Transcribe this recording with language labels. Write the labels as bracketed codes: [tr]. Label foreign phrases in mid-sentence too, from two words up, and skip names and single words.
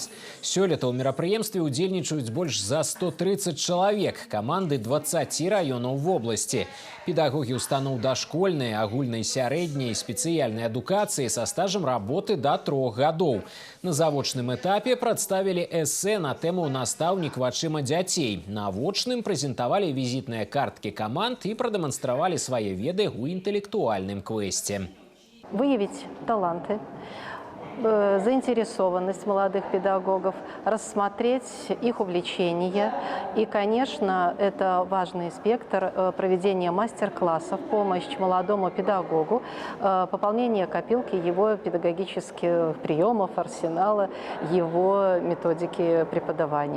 [be] Сёлета ў мерапрыемстве ўдзельнічаюць больш за 130 чалавек, каманды 20 раёнаў вобласці. Педагогі устаноў дашкольнай, агульнай сярэдняй, спецыяльнай адукацыі са стажам работы да 3 гадоў. На завочным этапе прадставілі эсэ на тэму «Настаўнік вачыма дзяцей». На вочным прэзентавалі візітныя карткі каманд [ru] и продемонстрировали свои веды в интеллектуальном квесте. Выявить таланты, заинтересованность молодых педагогов, рассмотреть их увлечения. И, конечно, это важный спектр проведения мастер-классов, помощь молодому педагогу, пополнение копилки его педагогических приемов, арсенала, его методики преподавания.